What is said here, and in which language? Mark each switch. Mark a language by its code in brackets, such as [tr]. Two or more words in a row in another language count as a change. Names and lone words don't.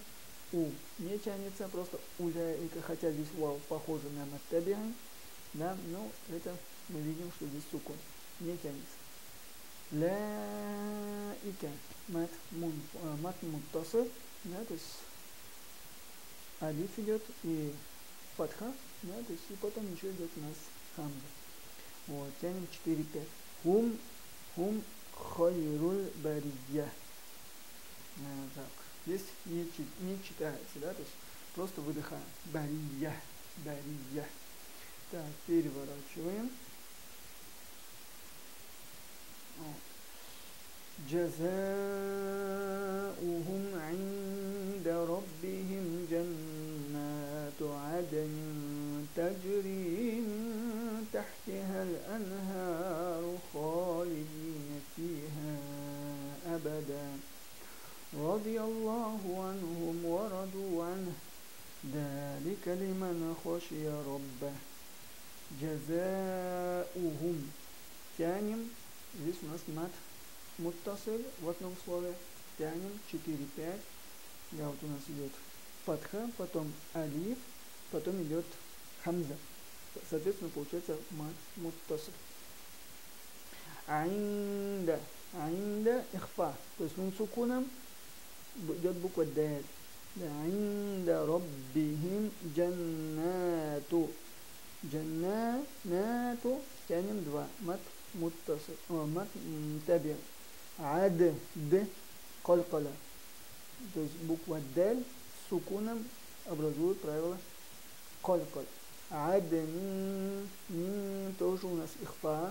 [ru] Не тянется, просто уляика, хотя здесь вау похоже на маттабиан, да, но это мы видим, что здесь сукун, не тянется. Лаика, [ar] مد متصل, [ru] да, то есть алиф идет и фатха, да, то есть и потом еще идет у нас хамза. Вот, тянем 4-5. [ar] هم خير البرية. [ru] Так. Здесь не читается, да, то есть просто выдыхаем. Бария. Так, переворачиваем. [ar] جزاؤهم عند ربهم جنات عدن تجري من تحتها الأنهار خالدين فيها أبدا. رضي الله عنهم ورضوا عنه ذلك لمن خشي ربه. [ru] جزاؤهم тянем, здесь у нас [ar] مد متصل [ru] в одном слове, тянем 4-5, да, вот у нас идет фатха, потом алиф, потом идет хамза, соответственно получается [ar] مد متصل. عند عند إخفاء. [ru] То есть нун сукуном идет буква даль. [ar] عند ربهم جنات. [ru] Джаннату тянем два. [ar] مد متصل. مد طبيعي. Ад д калкала. [ru] То есть буква даль с сукуном образует правило калкал. Адн тоже у нас ихфа.